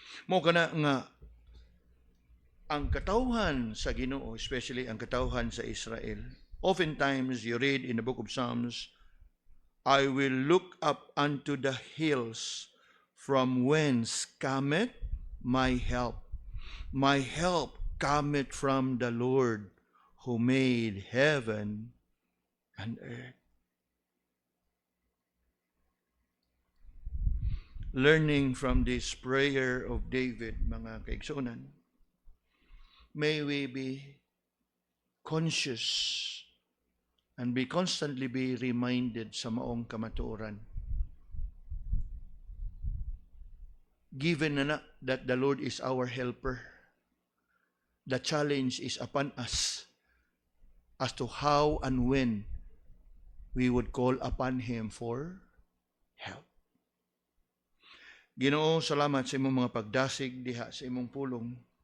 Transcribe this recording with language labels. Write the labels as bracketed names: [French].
[Cebuano] Mo kana nga ang katawhan sa Ginoo, [English] especially [Cebuano] ang katawhan sa Israel. [English] Oftentimes you read in the book of Psalms, I will look up unto the hills from whence cometh my help. My help cometh from the Lord who made heaven and earth. Learning from this prayer of David, [Cebuano] mga kaigsunan, [English] may we be conscious and constantly be reminded [Cebuano] sa maong kamatuoran. [English] Given na that the Lord is our helper, the challenge is upon us as to how and when we would call upon Him for help. [Cebuano] Ginoo, salamat sa imong mga pagdasig diha sa imong pulong.